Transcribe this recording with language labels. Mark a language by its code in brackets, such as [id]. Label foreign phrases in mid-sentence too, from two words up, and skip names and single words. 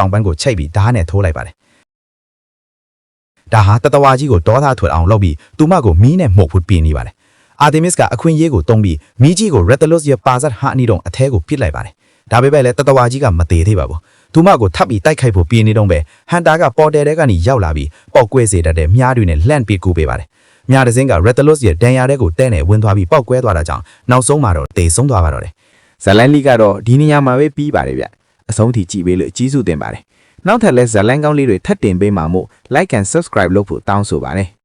[my] င်ပန်းကိုချိတ်ပြီးဓာတ်နဲ့ထိုးလိုက်ပါတယ်ဒါဟာတတဝါကြီးကိုဒေါသထွက်အောင်လုပ်ပြီးသူမကိုမီးနဲ့မှုတ်ဖို့ပြင်နေပါတယ် Artemis ကအခွင့်အရေးကိုတုံးပြီးမီးကြီးကို Rathalos ရဲ့ပါဇက်ဟာအနီတုံအထဲကိုပစ်လိုက်ပါတယ်ဒါပေမဲ့လည်းတတဝါကြီးကမသေးသေးပါဘူးသူမကိုထပ်ပြီးတိုက်ခိုက်ဖို့ပြင်နေတော့ပဲ Hunter ကပေါ်တယ်တဲကနေရောက်လာပြီးပောက်ကွဲစေတတ်တဲ့မြားတွေနဲ့လှန့်ပြီးကူပေးပါတယ်မြားတစ်စင်းက Rathalos ရဲ့ဒဏ်ရာတွေကိုတဲနဲ့ဝင်သွားပြီးပောက်ကွဲသွားတာကြောင့်နောက်ဆုံးမှာတော့တေဆုံးသွားပါတော့တယ် ဇလန်လီကတော့ဒီနေရာမှာပဲပြီးပါတယ်ဗျအဆုံးထိကြည့်ပေးလို့အကြီးစုတင်ပါတယ်နောက်ထပ်လဲဇလန်ကောင်းလေးတွေထပ်တင်ပေးမှာမို့ [en] like and subscribe [my] လုပ်ဖို့တောင်းဆိုပါတယ်